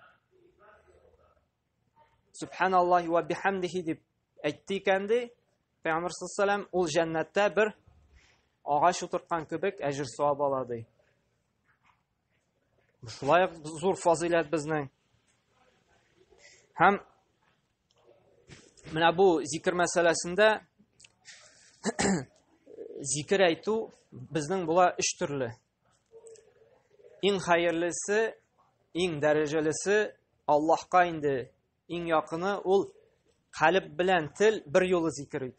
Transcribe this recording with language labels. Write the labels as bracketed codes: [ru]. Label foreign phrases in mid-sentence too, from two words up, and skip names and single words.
[uz] Subhanallah va bihamdihi deb aytdikandi Payg'ambar sollallohu alayhi vasallam ul jannatda bir og'ash o'tirgan kibik ajr savob oladi. Shulay zo'r fazilat bizning. [tt] Ham Менә бу зикр мәсьәләсендә зикр әйтү безнең була 3 төрле. Иң хәерлесе, иң дәрәҗәлесе Аллаһка инде иң якыны ул калб белән тел бер юлы зикр итү.